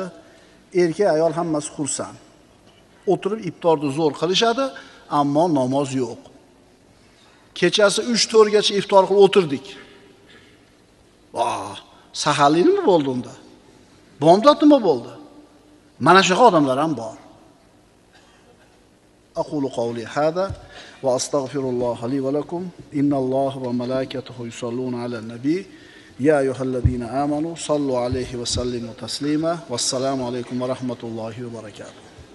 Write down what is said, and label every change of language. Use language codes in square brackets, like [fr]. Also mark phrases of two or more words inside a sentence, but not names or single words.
[uz] Erkak, ayol hammasi xursand. O'tirib iftorni zo'r qilishadi, ammo namoz yo'q. Kechasi 3-4 gacha iftor qilib o'tirdik. Saharlik nima bo'ldi unda? Bomdod nima bo'ldi? Mana shu odamlar ham bor. [ar] أقول قولي هذا وأستغفر الله لي ولكم. إن الله وملائكته يصلون على النبي. يا أيها الذين آمنوا صلوا عليه وسلموا تسليما. والسلام عليكم ورحمة الله وبركاته.